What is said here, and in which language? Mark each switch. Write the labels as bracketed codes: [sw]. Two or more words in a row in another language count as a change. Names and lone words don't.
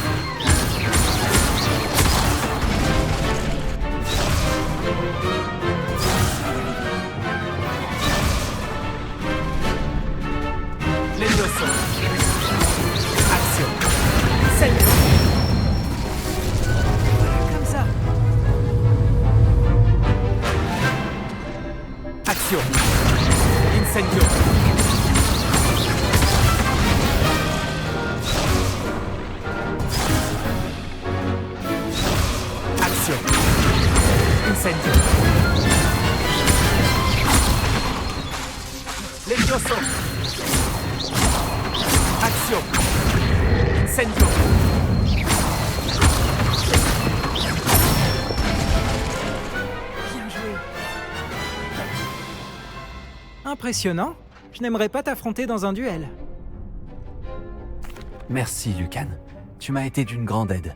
[fr] Levioso. Action. Incendio. Comme ça. Action. Incendio. Action. Incendio. Levioso. Action. Incendio. Bien joué. Impressionnant. Je n'aimerais pas t'affronter dans un duel. Merci, Lucan. Tu m'as été d'une grande aide.